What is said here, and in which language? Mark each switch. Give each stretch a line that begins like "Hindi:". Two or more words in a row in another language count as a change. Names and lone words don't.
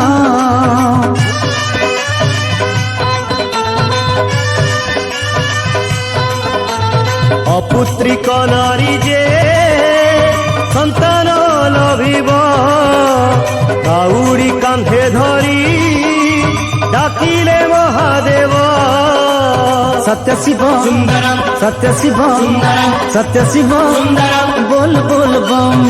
Odia: ଅପୁତ୍ରିକ ନାରୀ ଯେ ସନ୍ତାନ ଲଭିବ କାଉଡ଼ି କାନ୍ଧେ ଧରି डाकिले महादेव
Hindi: सत्य शिव सुंदरम सत्य शिव सुंदरम सत्य शिव सुंदरम बोल बोल बम